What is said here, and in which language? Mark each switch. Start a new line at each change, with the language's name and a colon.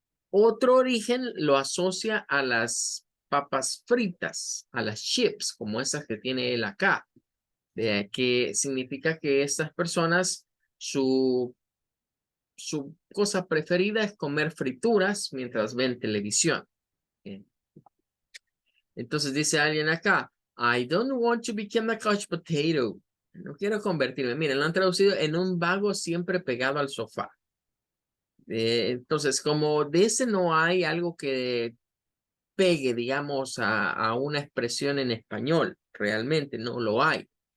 Spanish: Otro origen lo asocia a las papas fritas, a las chips, como esas que tiene él acá, que significa que estas personas, su cosa preferida es comer frituras mientras ven televisión. Entonces dice alguien acá,
English: I don't want to become a couch potato.
Spanish: No quiero convertirme. Miren, lo han traducido en un vago siempre pegado al sofá. Entonces, como de ese no hay algo que pegue, digamos, a una expresión en español, realmente no lo hay.